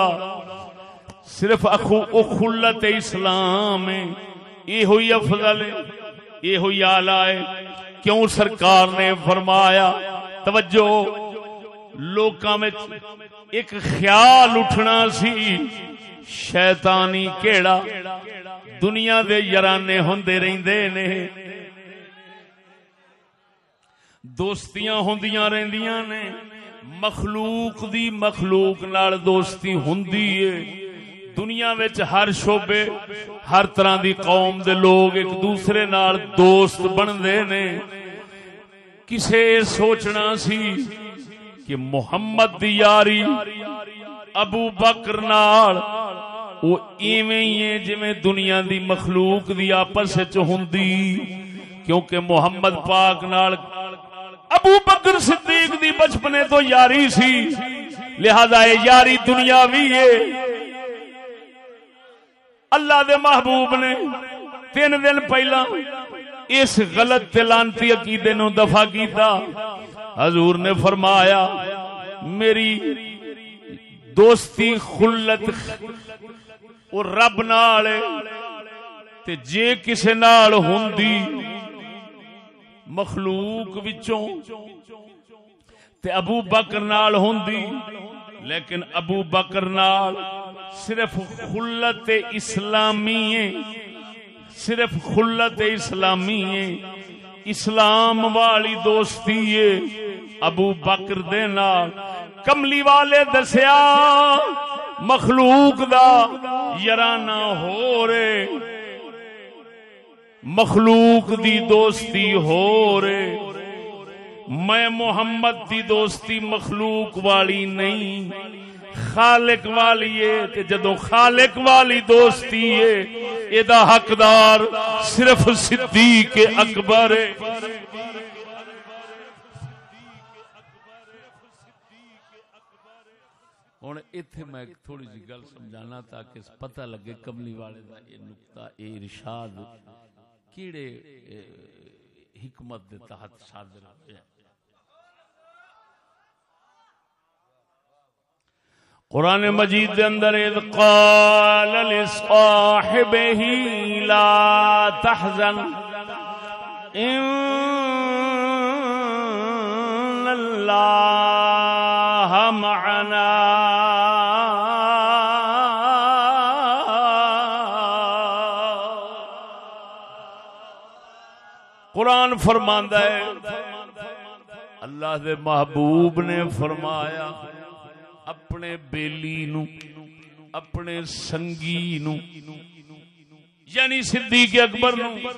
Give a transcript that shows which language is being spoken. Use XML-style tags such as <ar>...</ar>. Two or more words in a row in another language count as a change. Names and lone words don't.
<pa>صرف اخلت اسلام ہے، یہ ہوئی افضل ہے، یہ ہوئی اعلی ہے. کیوں سرکار نے فرمایا؟ توجہ، لوکاں میں ایک خیال اٹھنا سی شیطانی کیڑا دنیا دے یارانے ہوندے رہندے نے، دوستیاں ہوندیاں رہندیاں نے، مخلوق دی مخلوق نال دوستی ہوندی ہے. دنیا وچ ہر شعبے ہر طرح دی قوم دے لوگ ایک دوسرے نال دوست بندے نے. کسے سوچنا سی کہ محمد دی یاری ابو بکر نال او ایویں ہی ہے جویں دنیا دی مخلوق دی آپس وچ ہوندی، کیونکہ محمد پاک نال ابو بکر صدیق دی بچپنے تو یاری سی، لہذا یہ یاری دنیاوی ہے. اللہ دے محبوب نے 3 دن پہلا اس غلط لعنتی عقیدے نو دفع کیتا. حضور نے فرمایا میری دوستی خلت اور رب نال تے جے کسے نال ہوندی مخلوق وچوں تے ابو بکر نال ہوندی، لیکن ابو بکر نال صرف خلت اسلامی ہے، صرف خلت اسلامی ہے، اسلام والی دوستی ہے ابو بکر دے نال۔ کملی والے دسیا مخلوق دا یارانہ ہو رے، مخلوق دی دوستی ہو رے، میں محمد دی دوستی مخلوق والی نہیں خالق والی ہے، تے جدوں خالق والی دوستی ہے ایدا حقدار صرف صدیق اکبر ہے۔ ہن ایتھے میں تھوڑی جی گل سمجھانا تاکہ پتہ لگے کملی والے دا یہ نقطہ، یہ ارشاد کیڑے حکمت دے تحت صادر ہوئے۔</pa> <ar>قرآن مجید دے اندر اذ قال لصاحبہ لا تحزن ان اللہ معنا،</ar> <pa>قرآن فرماندا ہے اللہ دے محبوب نے فرمایا اپنے بیلی نو، اپنے سنگی نو، یعنی صدیق اکبر نو</pa>